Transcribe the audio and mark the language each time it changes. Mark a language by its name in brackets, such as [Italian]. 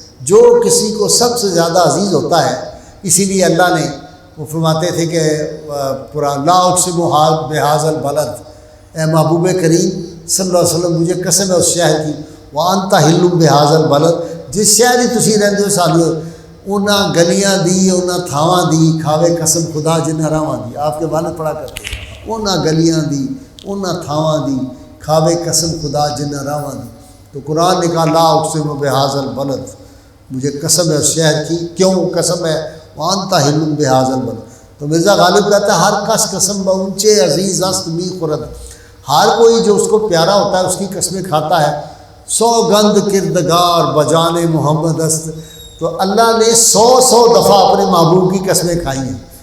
[Urdu] جو کسی کو سب سے زیادہ عزیز ہوتا ہے، اسی لیے اللہ نے وہ فرماتے تھے کہ [Arabic] لا اقسم بہذا البلد، [Urdu] اے محبوب کریم صلی اللہ علیہ وسلم مجھے قسم ہے اس شہر کی، [Arabic] وانت حل بہذا البلد، [Punjabi] جس شہر ہی تسی رہندے ہو سالیو، انہاں گلیاں دی انہاں تھاواں دی کھاوے قسم خدا جنہاں راواں دی. [Urdu] آپ کے والد پڑھا کرتے ہیں [Punjabi] انہاں گلیاں دی انہاں تھاواں دی کھاوے قسم خدا جنہاں راواں دی. [Urdu] تو قرآن نے کہا [Arabic] لا اقسم بہذا البلد، [Urdu] مجھے قسم ہے اس شہر کی. کیوں قسم ہے؟ [Arabic] وانت حل بہذا البلد. [Urdu] تو مرزا غالب کہتا ہے [Persian] ہر کس قسم با اونچے عزیز است می خورد، [Urdu] ہر کوئی جو اس کو پیارا ہوتا ہے اس کی قسمیں کھاتا ہے. [Persian] سوگند کردگار بجان محمد است، [Urdu] تو اللہ نے 100 دفعہ اپنے محبوب کی قسمیں کھائی ہیں.